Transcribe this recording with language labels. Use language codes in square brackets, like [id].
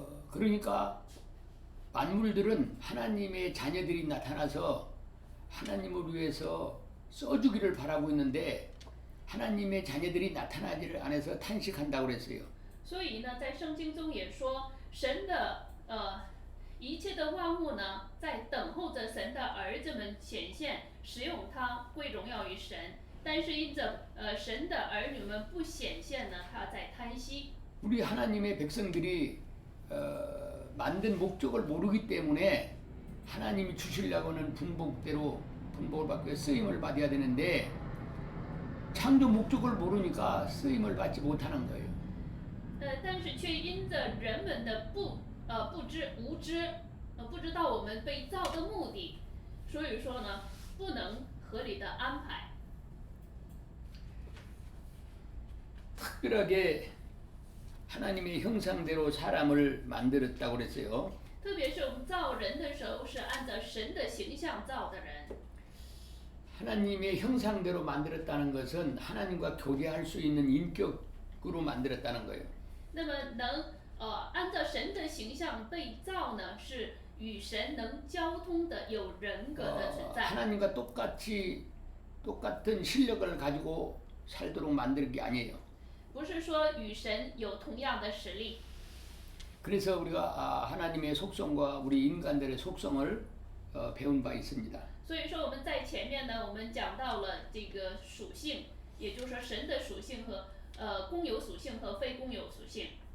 [ko] 그러니까 만물들은 하나님의 자녀들이 나타나서 하나님을 위해서 써주기를 바라고 있는데 하나님의 자녀들이 나타나지를 않아서 탄식한다고 그랬어요. [zh] 所以呢，在圣经中也说，神的一切的万物呢，在等候着神的儿子们显现，使用它归荣耀于神。但是因着神的儿女们不显现呢，他在叹息。 [ko] 우리 하나님의 백성들이 만든 목적을 모르기 때문에 하나님이 주시려고 하는 분복대로 분복을 받고 쓰임을 받아야 되는데 창조 목적을 모르니까 쓰임을 받지 못하는 거예요. [zh] 但是却因着人们的无知，不知道我们被造的目的，所以说呢，不能合理的安排。 [ko] 특별하게 하나님의 형상대로 사람을 만들었다고 그랬어요. [zh] 特别是我们造人的时候，是按照神的形象造的人。 [ko] 하나님의 형상대로 만들었다는 것은 하나님과 교제할 수 있는 인격으로 만들었다는 거예요. [zh] 那么能按照神的形象被造呢，是与神能交通的有人格的存在。 [ko] 하나님과 똑같은 실력을 가지고 살도록 만드는 게 아니에요. [zh] 不是说与神有同样的实力。 [ko] 그래서 우리가 하나님의 속성과 우리 인간들의 속성을 배운 바 있습니다. [zh] 所以说我们在前面呢，我们讲到了这个属性，也就是说神的属性和公有属性和非公有属性。